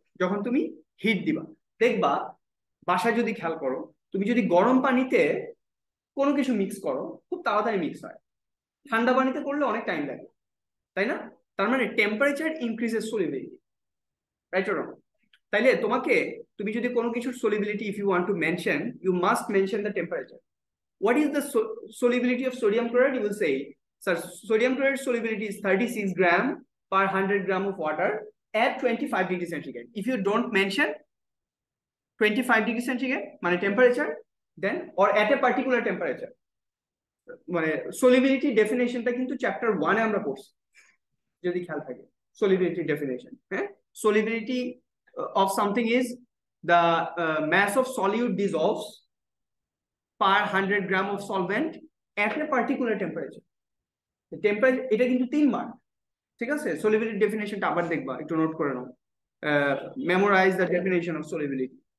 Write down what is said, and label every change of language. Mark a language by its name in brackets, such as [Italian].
[Bangla] যখন তুমি হিট দিবা। দেখবা বাসায় যদি খেয়াল করো, তুমি যদি গরম পানিতে কোনো কিছু মিক্স করো খুব তাড়াতাড়ি মিক্স হয়, ঠান্ডা পানিতে করলে অনেক টাইম লাগে, তাই না? তার মানে [English] Temperature increases solubility, right or wrong? [Bangla] তাইলে তুমি যদি কোনো কিছুর solubility, [English] If you want to mention, you must mention the temperature. What is the solubility of sodium chloride? You will say, sir, sodium chloride solubility is 36 gram per 100 gram of water at 25 degrees centigrade. If you don't mention 25 degrees centigrade, মানে temperature, then or at a particular temperature, [Bangla] মানে solubility definitionটা কিন্তু chapter 1 এ আমরা পড়ছি, যদি খেয়াল থাকে। [English] solubility definition, হ্যাঁ? Solubility of something is the mass of solute dissolves per 100 gram of solvent at a particular temperature. The temperature [Bangla] এটা কিন্তু 3 বার, ঠিক আছে? solubility definitionটা আবার দেখবা, একটু নোট করে নাও। [English] Memorize the definition of solubility.